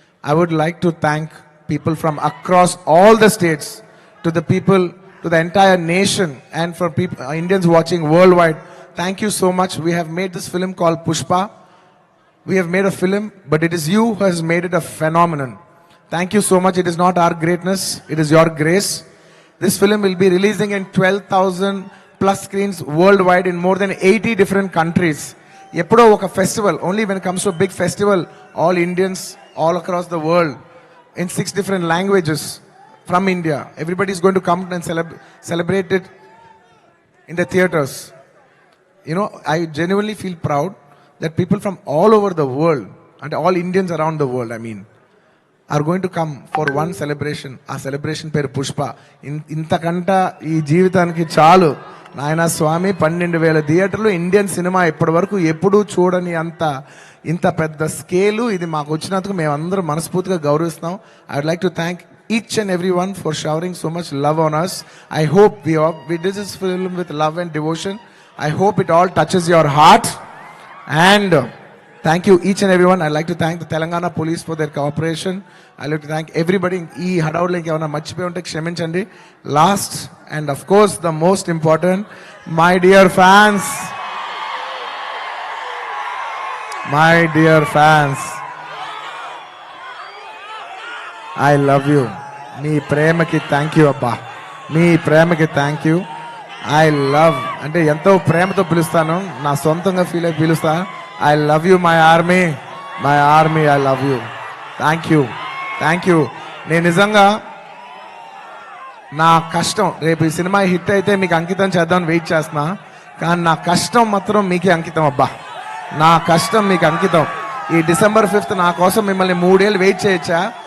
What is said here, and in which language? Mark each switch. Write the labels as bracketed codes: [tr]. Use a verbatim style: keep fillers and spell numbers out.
[en] I would like to thank people from across all the states, to the people, to the entire nation and for people Indians watching worldwide. Thank you so much. We have made this film call Pushpa. We have made a film but it is you who has made it a phenomenon. Thank you so much. It is not our greatness, it is your grace. This film will be releasing in twelve thousand plus screens worldwide in more than eighty different countries. [te] Eppudo oka festival, [en] only when it comes to a big festival, all Indians all across the world in six different languages from India, everybody is going to come and celeb- celebrate it in the theaters. You know, I genuinely feel proud that people from all over the world and all Indians around the world, I mean, are going to come for one celebration. [te] ఆ celebration పేరు పుష్ప. ఇంతకంట ఈ జీవితానికి చాలు నాయన స్వామి. పన్నెండు వేల థియేటర్లు Indian cinema ఇప్పటి వరకు ఎప్పుడూ చూడని అంత ఇంత పెద్ద స్కేలు ఇది మాకు వచ్చినందుకు మేమందరం మనస్ఫూర్తిగా గౌరవిస్తున్నాం. [en] I would like to thank each and every one for showering so much love on us. I hope we all we did this film with love and devotion. I hope it all touches your heart and thank you each and everyone. I'd like to thank the Telangana police for their cooperation. I'd like to thank everybody. [te] Ee hadout link evana marchipoyi unte kshaminchandi. [en] Last and of course the most important, my dear fans, my dear fans, I love you. [te] mee premaki thank you abba, mee premaki thank you. [en] I love [te] ante entho premato pilustanu, na sontanga feel ayi pilusta. [en] I love you my army, my army, I love you. Thank you, thank you. [te] నేను నిజంగా నా కష్టం, రేపు ఈ cinema hit అయితే మీకు అంకితం చేద్దామని వెయిట్ చేస్తున్నా, కానీ నా కష్టం మాత్రం మీకే అంకితం అబ్బా. నా కష్టం మీకు అంకితం. ఈ డిసెంబర్ ఫిఫ్త్ నా కోసం మిమ్మల్ని మూడేళ్ళు వెయిట్ చేయొచ్చా?